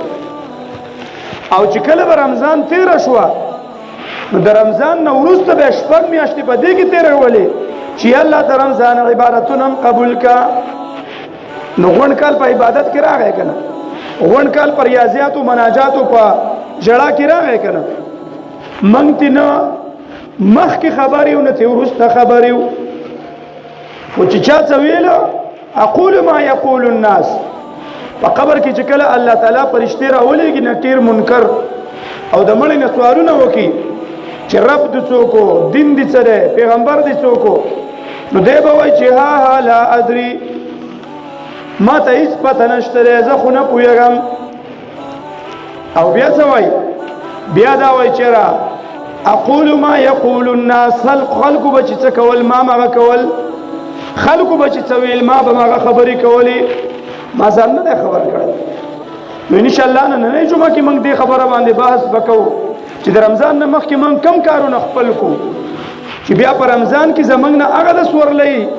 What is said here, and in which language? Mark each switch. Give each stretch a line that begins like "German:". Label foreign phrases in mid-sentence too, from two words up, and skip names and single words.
Pashto: او چې کله به رمضان تېره شوه نو د رمضان نه وروسته به شپږ میاشتې په دې کې تېرولې چې الله د رمضان عبادتونه هم قبول کا نو غونډ کال په عبادت کې راغی که نه غونډ کال په ریاضیاتو مناجاتو په ژړا کې راغی که نه موږ تې نه مخکې خبر یو نه تې وروسته خبر یو خو چې چا څه ویله
Arabic: اقول ما یقول الناس
Pashto: په قبر کې چې کله الله تعالی فرشتې راولېږي نکیر منکر او د مړي نه سوالونه وکړي چې رب د څوک دین دې څه دی پیغمبر دې څوک نو دی به وایي چې
Arabic: ها لا ادري
Pashto: ما ته هېڅ پته نشته دی زه خو نه پوهېږم او بیا څه وایي بیا دا وایي چېرې
Arabic: اقول ما یقول الناس
Pashto: خلکو به چې څه کول ما هغه کول خلکو به چې څه ویل ما به هغه خبرې کولې ما ځان نه دی خبر کړی نو انشاءالله نننۍ جمعه کې موږ دې خبره باندې بحث به کوو چې د رمضان نه مخکې موږ کم کارونه خپل کړو چې بیا په رمضان کې زموږ نه هغه د سورلۍ